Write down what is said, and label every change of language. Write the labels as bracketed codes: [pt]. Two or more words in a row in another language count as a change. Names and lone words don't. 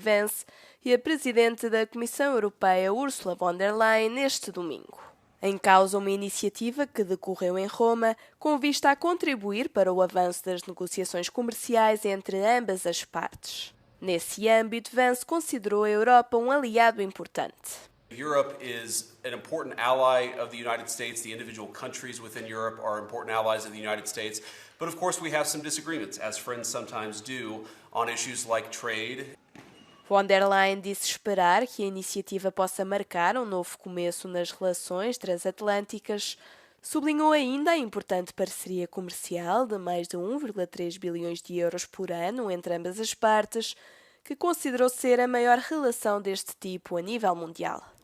[pt] Vance, e a presidente da Comissão Europeia, Ursula von der Leyen, neste domingo. Em causa uma iniciativa que decorreu em Roma, com vista a contribuir para o avanço das negociações comerciais entre ambas as partes. Nesse âmbito, Vance considerou a Europa um aliado importante. [en] Europe is an important ally of the United States. The individual countries within Europe are important allies of the United States. But of course we have some disagreements, as friends sometimes do, on issues like trade. [pt] Von der Leyen disse esperar que a iniciativa possa marcar um novo começo nas relações transatlânticas. Sublinhou ainda a importante parceria comercial de mais de 1,3 bilhões de euros por ano entre ambas as partes, que considerou ser a maior relação deste tipo a nível mundial.